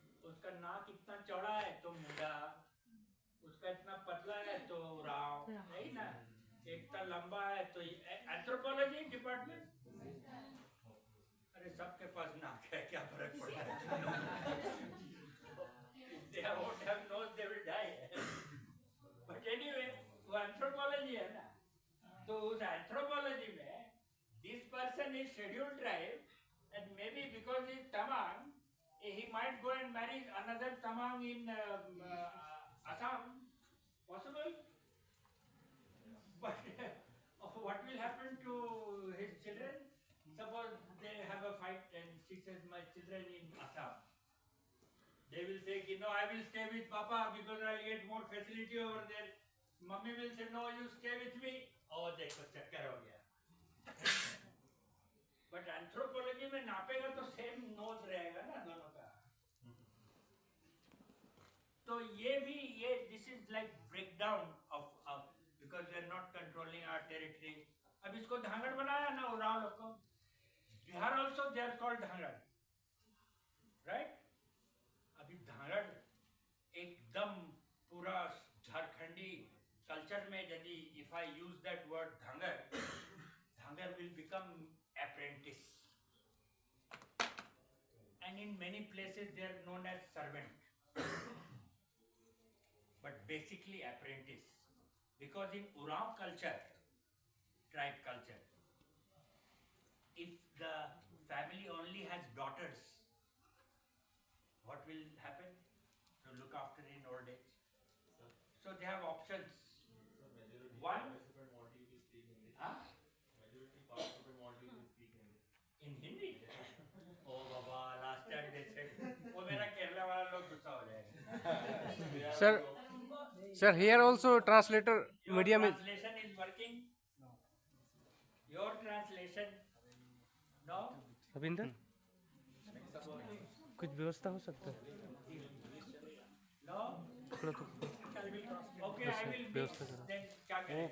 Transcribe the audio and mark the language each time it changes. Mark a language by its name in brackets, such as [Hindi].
[Hindi] उसका नाक इतना चौड़ा है तो मुंडा, उसका इतना पतला है तो राव, नहीं ना? इतना लंबा है तो एंथ्रोपोलॉजी डिपार्टमेंट. अरे सबके पास नाक है, क्या फर्क पड़ता है? [English] They won't have nose, they will die. But anyway, [Hindi] वो एंथ्रोपोलॉजी है ना. तो उस एंथ्रोपोलॉजी में [English] this person is scheduled tribe and maybe because he is Tamang, he might might go and marry another Tamang in Assam. Possible. But what will happen to his children? Suppose they have a fight and she says, my children in Assam. They will say, no, I will stay with Papa because I'll get more facility over there. Mummy will say, no, you stay with me. [Hindi] Oh, देखो चक्कर हो गया. But anthropology में नापेगा तो [English] same nose [Hindi] रहेगा ना दोनों का. [English] तो this is like breakdown of because they are not controlling our territory. [Hindi] अब इसको धांगड़ बनाया ना उराव लोग को. [English] Bihar also they are called Dhangar, right? [Hindi] अभी धांगड़ एकदम पूरा झारखंडी [English] culture में यदि if I use that word Dhangar, Dhangar will become apprentice. And in many places they are known as servant. But basically apprentice. Because in Ural culture, tribe culture, if the family only has daughters, what will happen? To look after in old age. So they have options. One, in Hindi? Oh Baba, last time they said, [Hindi] वो मेरा केरला वाला लोग गुस्सा हो जाएगा. [English] Sir, here also translator medium is. Translation is working. Your translation, no. [Hindi] अभिंदर कुछ व्यवस्था हो सकता है? [English] No. [Hindi] थोड़ा तो [English] Okay, I will be. [Hindi] व्यवस्था करो. [English] Then [Hindi] क्या करें?